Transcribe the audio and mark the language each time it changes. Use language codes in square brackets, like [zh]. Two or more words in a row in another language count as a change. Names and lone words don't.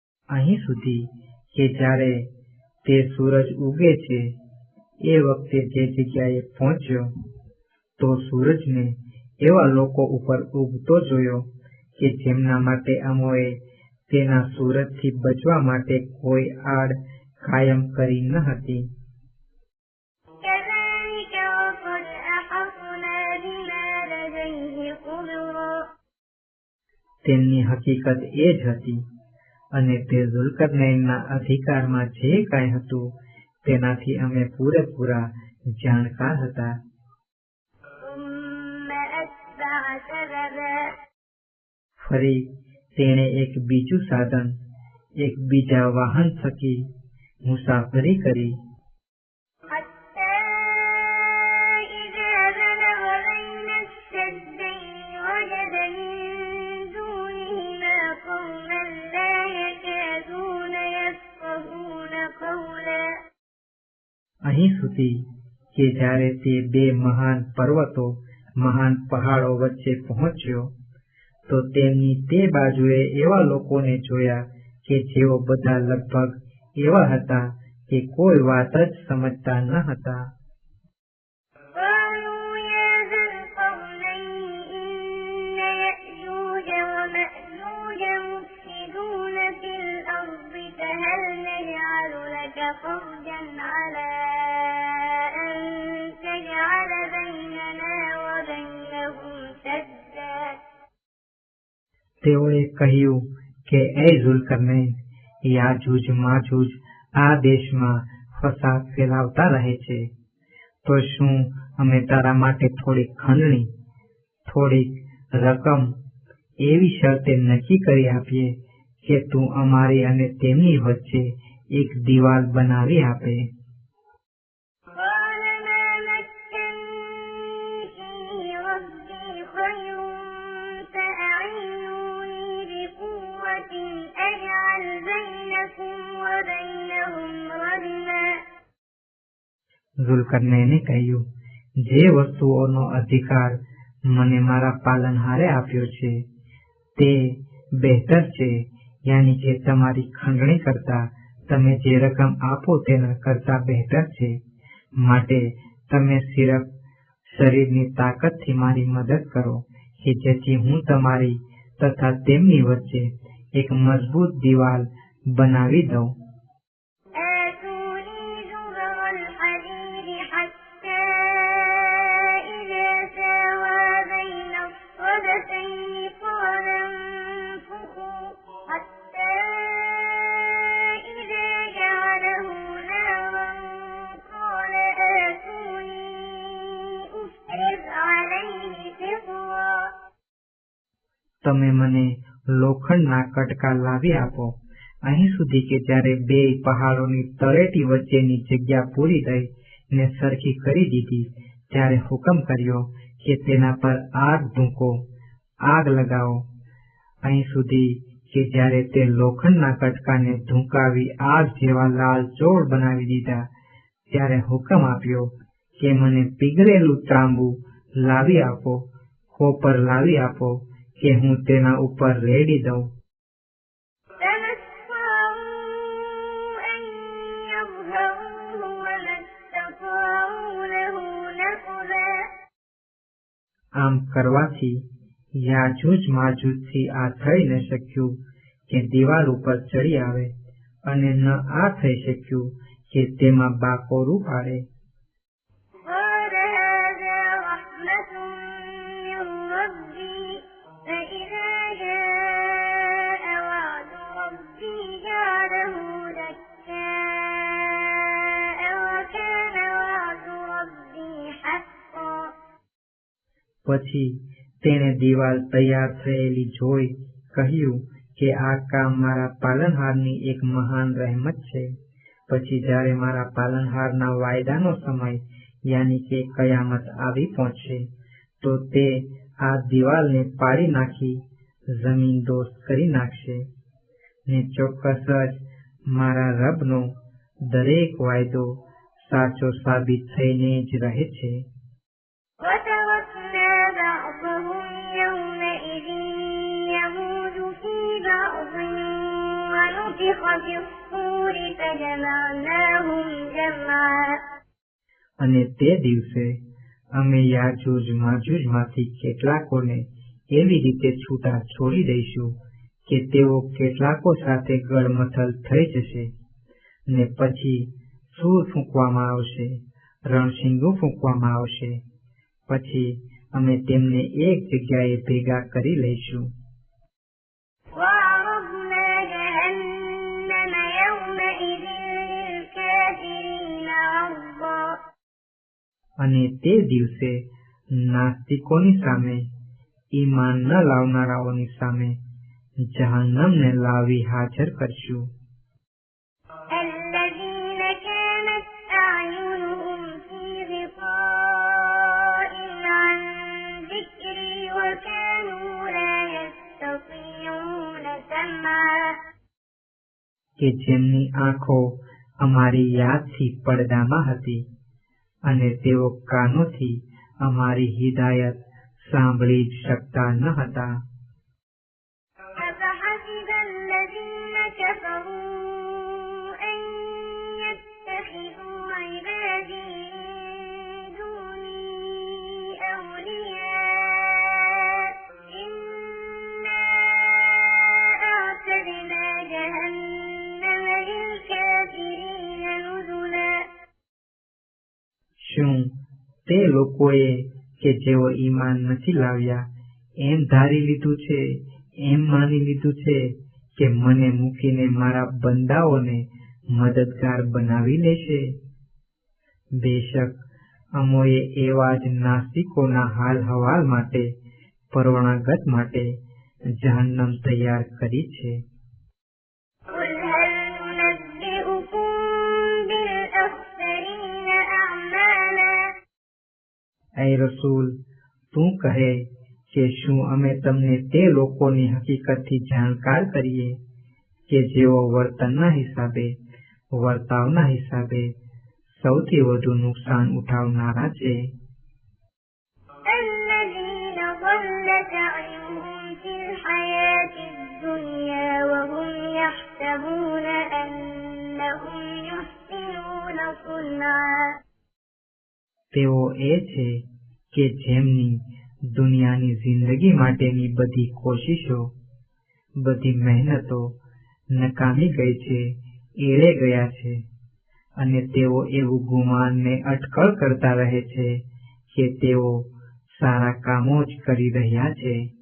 [gu] અહીં સુધી કે જ્યારે તે સૂરજ ઉગે છે એ વખતે જે જગ્યાએ પહોંચ્યો તો સૂરજને એવા લોકો ઉપર ઉગતો જોયો કે જેમના માટે અમોએ તેના સૂરજથી બચવા માટે કોઈ આડ કાયમ કરી ન હતી. [ar] كذلك وقد أحطنا بما لديه خبرا. [gu] તેમની હકીકત એ જ હતી અને તે ઝુલ્કરનૈનના અધિકારમાં જે કાંઈ હતું તેનાથી અમે પૂરેપૂરા જાણકાર હતા. [ar] ثم أتبع سببا. [gu] ફરી તેણે એક બીજું સાધન, એક બીજા વાહન થકી મુસાફરી કરી. [ar] حتى إذا بلغ بين السدين وجد من دونهما قوما لا يكادون يفقهون قولا. [gu] અહીં સુધી કે જ્યારે તે બે મહાન પર્વતો, મહાન પહાડો વચ્ચે પહોંચ્યો તો તેમની તે બાજુએ એવા લોકોને જોયા કે જેઓ બધા લગભગ એવા હતા કે કોઈ વાત જ સમજતા ન હતા. [ar] قالوا يا ذا القرنين إن يأجوج ومأجوج مفسدون في الأرض فهل نجعل لك خرجا على أن تجعل بيننا وبينهم سدا. [gu] તેઓએ કહ્યું કે એ ઝુલ્કરનૈન, યાજૂજ માજૂજ આ દેશમાં ફસાદ ફેલાવતા રહે છે, તો શું અમે તારા માટે થોડીક ખંડણી, થોડીક રકમ એવી શરતે નક્કી કરી આપીએ કે તું અમારી અને તેમની વચ્ચે એક દિવાલ બનાવી આપે. [ar] قال ما مكنني فيه ربي خير فأعينوني بقوة أجعل بينكم وبينهم ردما. [gu] ઝુલ્કરનૈને કહ્યું, જે વસ્તુઓનો અધિકાર મને મારા પાલનહારે આપ્યો છે તે બહેતર છે, યાની કે તમારી ખંડણી કરતા તમે જે રકમ આપો તેના કરતા બહેતર છે. માટે તમે સિર્ફ શરીરની તાકાતથી મારી મદદ કરો કે જેથી હું તમારી તથા તેમની વચ્ચે એક મજબૂત દિવાલ બનાવી દઉં. [ar] آتوني زبر الحديد حتى إذا ساوى بين الصدفين قال انفخوا حتى إذا جعله نارا قال آتوني أفرغ عليه قطرا. [gu] તમે મને લોખંડના કટકા લાવી આપો. અહીં સુધી કે જ્યારે બે પહાડોની તળેટી વચ્ચેની જગ્યા પૂરી થઈ ને સરખી કરી દીધી ત્યારે હુકમ કર્યો કે તેના પર આગ ધૂંકો, આગ લગાવો. અહીં સુધી કે જ્યારે તે લોખંડના કટકાને ધૂંકાવી આગ જેવા લાલ ચોળ બનાવી દીધા ત્યારે હુકમ આપ્યો કે મને પીગળેલું તાંબુ લાવી આપો, કોપર લાવી આપો કે હું તેના ઉપર રેડી દઉં. [ar] فما استطاعوا أن يظهروه وما استطاعوا له نقبا. [gu] આમ કરવાથી યાજૂજ માજૂજથી આ થઈ ન શક્યું કે દિવાલ ઉપર ચડી આવે અને ન આ થઈ શક્યું કે તેમાં બાકોરું પાડે. [ar] قال هذا رحمة من ربي فإذا جاء وعد ربي جعله دكاء وكان وعد ربي حقا. [gu] પછી તેણે દિવાલ તૈયાર થયેલી જોઈ કહ્યું કે આ કામ મારા પાલનહારની એક મહાન રહેમત છે. પછી જ્યારે મારા પાલનહારના વાયદાનો સમય યાની કે કયામત આવી પહોંચશે તો તે આ દિવાલને પાડી નાખી જમીન દોસ્ત કરી નાખશે ને ચોક્કસ જ મારા રબનો દરેક વાયદો સાચો સાબિત થઈને જ રહે છે. [ar] وتركنا بعضهم يومئذ يموج في بعض ونفخ ونفخ في الصور فجمعناهم جمعا [gu] અને તે દિવસે અમે યાજૂજ માજૂજમાંથી કેટલાકોને એવી રીતે છૂટા છોડી દઈશું કે તેઓ કેટલાકો સાથે ગળમથલ થઈ જશે, ને પછી સૂર ફૂંકવામાં આવશે, રણશીંગું ફૂંકવામાં આવશે, પછી અમે તેમને એક જગ્યાએ ભેગા કરી લઈશું. [ar] وعرضنا جهنم يومئذ للكافرين عرضا [gu] અને તે દિવસે નાસ્તિકોની સામે, ઈમાન ન લાવનારાઓની સામે જહન્નમને લાવી હાજર કરશું. [ar] الذين كانت أعينهم في غطاء عن ذكري وكانوا لا يستطيعون سمعا [gu] કે જેમની આંખો અમારી યાદથી પડદામાં હતી અને તેઓ કાનોથી અમારી હિદાયત સાંભળી જ શકતા ન હતા. [ar] أفحسب الذين كفروا أن يتخذوا عبادي من دوني أولياء إنا أعتدنا جهنم للكافرين نزلا [gu] શું તે લોકોએ કે જેઓ ઈમાન નથી લાવ્યા એમ ધારી લીધું છે, એમ માની લીધું છે કે મને મૂકીને મારા બંદાઓને મદદગાર બનાવી લેશે? બેશક અમોએ એવા જ નાસ્તિકોના હાલ હવાલ માટે, પરવાનાગત માટે જહન્નમ તૈયાર કરી છે. [ar] قل هل ننبئكم بالأخسرين أعمالا [gu] ऐ રસૂલ, તું કહે કે શું અમે તમને તે લોકોની હકીકતથી જાણકાર કરીએ કે જેઓ વર્તનના હિસાબે, વર્તાવના હિસાબે સૌથી વધુ નુકસાન ઉઠાવનારા છે? [ar] الذين ضل سعيهم في الحياة الدنيا وهم يحسبون أنهم يحسنون صنعا [gu] તેઓ એ છે કે જેમની દુનિયાની જિંદગી માટેની બધી કોશિશો, બધી મહેનતો નકામી ગઈ છે, એળે ગયા છે, અને તેઓ એવું ગુમાનને અટકળ કરતા રહે છે કે તેઓ સારા કામો જ કરી રહ્યા છે.